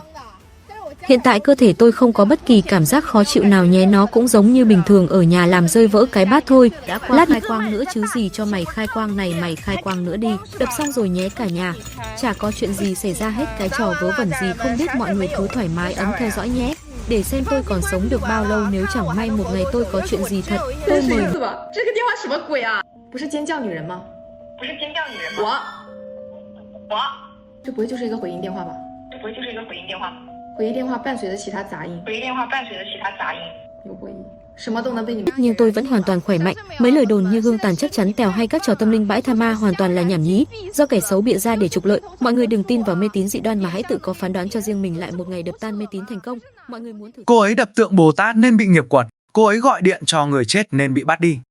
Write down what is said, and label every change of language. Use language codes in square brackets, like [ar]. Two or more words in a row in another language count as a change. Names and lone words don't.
[vi] Hiện tại cơ thể tôi không có bất kỳ cảm giác khó chịu nào nhé, nó cũng giống như bình thường ở nhà làm rơi vỡ cái bát thôi. Đã qua khai quang nữa chứ gì cho mày khai quang này, mày khai quang nữa đi, đập xong rồi nhé cả nhà. Chả có chuyện gì xảy ra hết, cái trò vớ vẩn gì không biết, mọi người cứ thoải mái ấn theo dõi nhé. Để xem tôi còn sống được bao lâu, nếu chẳng may một ngày tôi có chuyện gì thật, tôi mời. [zh] 这个电话什么鬼啊？不是尖叫女人吗？不是尖叫女人吗？我，这不会就是一个回音电话吧？这不会就是一个回音电话吗？回音电话伴随着其他杂音，回音电话伴随着其他杂音。有回音，什么都能被你们。 [vi] Nhưng tôi vẫn hoàn toàn khỏe mạnh. Mấy lời đồn như gương tàn chắc chắn tèo hay các trò tâm linh bãi tha ma hoàn toàn là nhảm nhí, do kẻ xấu bịa ra để trục lợi. Mọi người đừng tin vào mê tín dị đoan mà hãy tự có phán đoán cho riêng mình. Lại một ngày đập tan mê tín thành công. Mọi người muốn thử. Cô ấy đập tượng Bồ Tát nên bị nghiệp quật, cô ấy gọi điện cho người chết nên bị bắt đi.